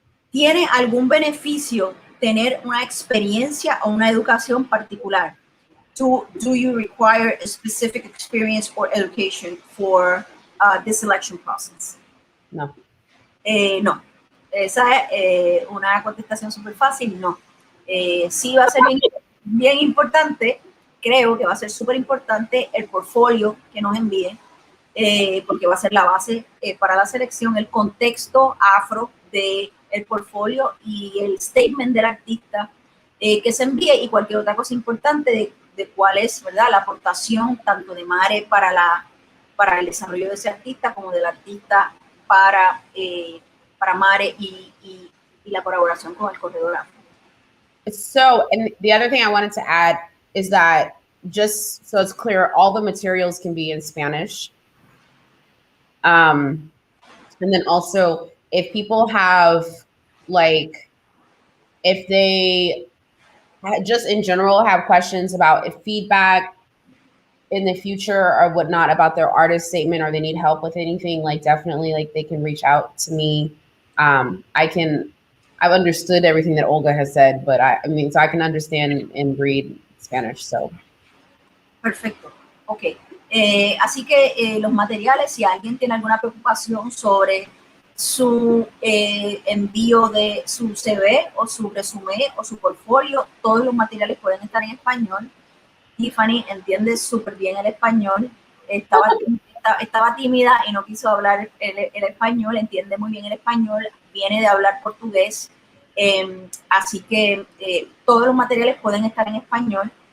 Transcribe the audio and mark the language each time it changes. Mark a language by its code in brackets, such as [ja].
[es] ¿Tiene algún beneficio tener una experiencia o una educación particular? [en] Do you require a specific experience or education for the selection process? No. No. [es] Esa es una contestación súper fácil, no. Sí va a ser bien importante, creo que va a ser súper importante el portfolio que nos envíen, porque va a ser la base para la selección, el contexto afro del portfolio y el statement del artista que se envíe y cualquier otra cosa importante de cuál es, ¿verdad?, la aportación tanto de MARE para el desarrollo de ese artista como del artista para MARE y la colaboración con el Corredor Afro. [en] So, and the other thing I wanted to add is that, just so it's clear, all the materials can be in Spanish. And then also, if people have, like, if they just in general have questions about if feedback in the future or whatnot about their artist statement, or they need help with anything, like, definitely, like, they can reach out to me. I've understood everything that Olga has said, but I mean, so I can understand and read Spanish, so. [es] Perfecto, ok. Así que los materiales, si alguien tiene alguna preocupación sobre su envío de su CV o su resumen o su portfolio, todos los materiales pueden estar en español. Tiffany entiende súper bien el español, estaba tímida y no quiso hablar el español, entiende muy bien el español, viene de hablar portugués, así que todos los materiales pueden estar en español.